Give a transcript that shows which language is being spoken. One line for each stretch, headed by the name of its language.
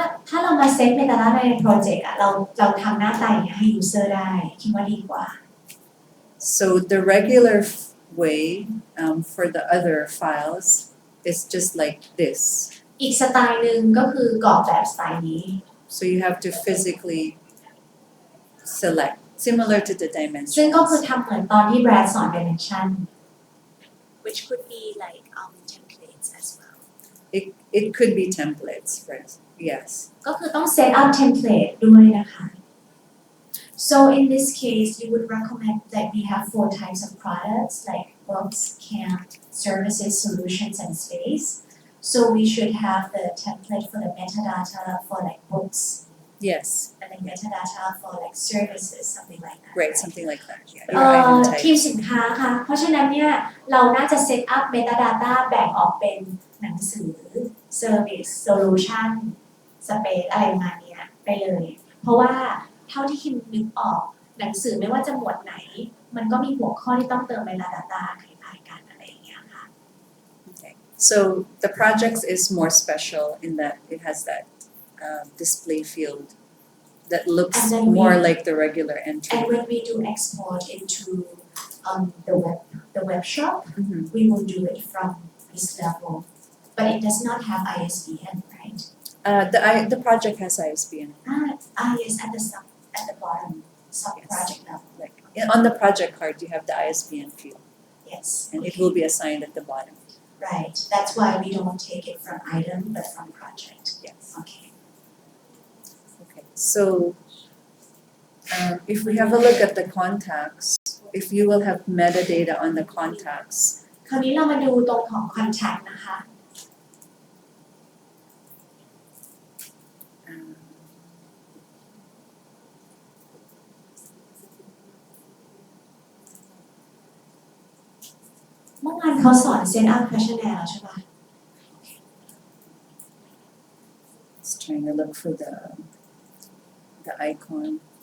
Thai: ถ้าเรามาเซต metadata ในโปรเจกต์อะเราทำหน้าตาอย่างเงี้ยให้ user ได้คิดว่าดีกว่า
English: So the regular way for the other files is just like this.
Thai: อีกสไตล์หนึ่งก็คือกรอกแบบสไตล์นี้
English: So you have to physically select, similar to the
Thai: ซึ่งก็
English: dimensions.
Thai: คือทำเหมือนตอนที่แบรดสอน dimension
English: which could be like templates as well. It could be templates, right? Yes.
Thai: ก็คือต้อง set up template ด้วยนะคะ
English: So in this case you would recommend that we have 4 types of products like books, camp, services, solutions and space. So we should have the template for the metadata for like books Yes. and then metadata for like services, something like that. Right, something like that. Yeah. Your item
Thai: ทีม
English: types.
Thai: สินค้าค่ะเพราะฉะนั้นเนี่ยเราน่าจะ set up metadata แบ่งออกเป็นหนังสือ service solution space อะไรประมาณนี้ไปเลยเพราะว่าเท่าที่คิมนึกออกหนังสือไม่ว่าจะหมวดไหนมันก็มีหัวข้อที่ต้องเติม metadata คล้ายๆกันอะไรอย่างเงี้ยค่ะ
English: Okay. So the projects is more special in that it has that display field that looks And then more like the regular entry. And when we do export into the web shop, Mhm. we will do it from this level, but it does not have ISBN, right? The project has ISBN. Yes, at the bottom, sub project level. Like on the project card, you have the ISBN field, Yes. and it will be assigned at the bottom. Right. That's why we don't take it from item, but from project. Yes. Okay. Okay. So if we have a look at the contacts, if you will have metadata on the contacts,
Thai: คราวนี้เรามาดูตรงของ contact นะคะ เมื่อวานเขาสอน set up questionnaire แล้วใช่ปะ
English: just trying to look for the icon.